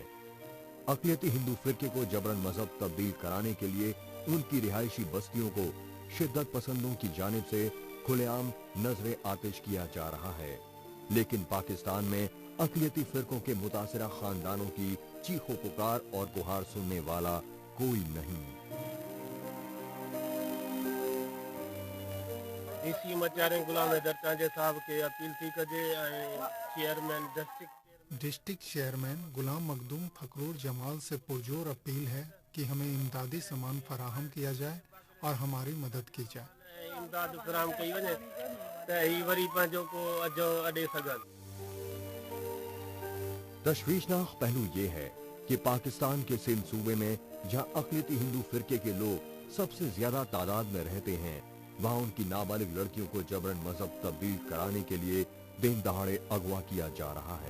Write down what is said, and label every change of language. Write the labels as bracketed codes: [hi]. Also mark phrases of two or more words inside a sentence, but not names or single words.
[ur] اقلیتی ہندو فرقے کو جبراً مذہب تبدیل کرانے کے لیے ان کی رہائشی بستیوں کو شدت پسندوں کی جانب سے کھلے عام نذرِ آتش کیا جا رہا ہے، لیکن پاکستان میں اقلیتی فرقوں کے متاثرہ خاندانوں کی چیخ و پکار اور گہار سننے والا کوئی نہیں. [sd] डीसी मचारे गुलाम हैदर चांजे साहब के अपील थी कजे चेयरमैन [en] District Chairman [ur] غلام مخدوم فخر الجمال سے پرزور اپیل ہے کہ ہمیں امدادی سامان فراہم کیا جائے اور ہماری مدد کی جائے. [sd] इमदाद फराहम कई वने त ही वरी पंहिंजो को अजो अॾे सघनि। [ur] تشویشناک پہلو یہ ہے کہ پاکستان کے سندھ صوبے میں جہاں اقلیتی ہندو فرقے کے لوگ سب سے زیادہ تعداد میں رہتے ہیں، وہاں ان کی نابالغ لڑکیوں کو جبراً مذہب تبدیل کرانے کے لیے دن دہاڑے اغوا کیا جا رہا ہے.